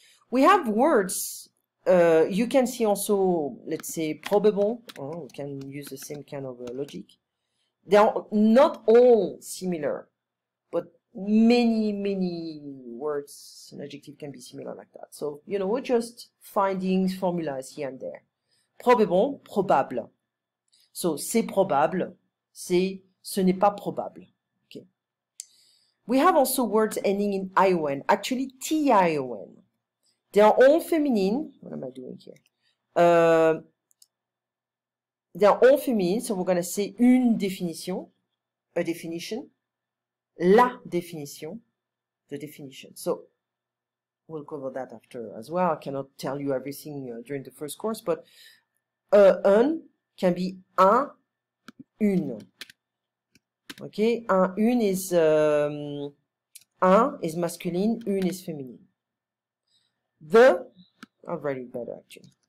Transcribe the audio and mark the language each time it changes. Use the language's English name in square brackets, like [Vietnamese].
[English] We have words, you can see also, let's say, probable. We can use the same kind of logic. They are not all similar, but many words and adjectives can be similar like that. So, you know, we're just finding formulas here and there. Probable, probable. [French] So, c'est probable, c'est ce n'est pas probable. [English] Okay. We have also words ending in ion, actually tion. They are all feminine. What am I doing here? They are all feminine, so we're going to say une définition, a definition, la définition, the definition. So we'll cover that after as well. I cannot tell you everything during the first course, but un can be un, une. Okay, un, une is un is masculine, une is feminine. The, I'll write it better actually.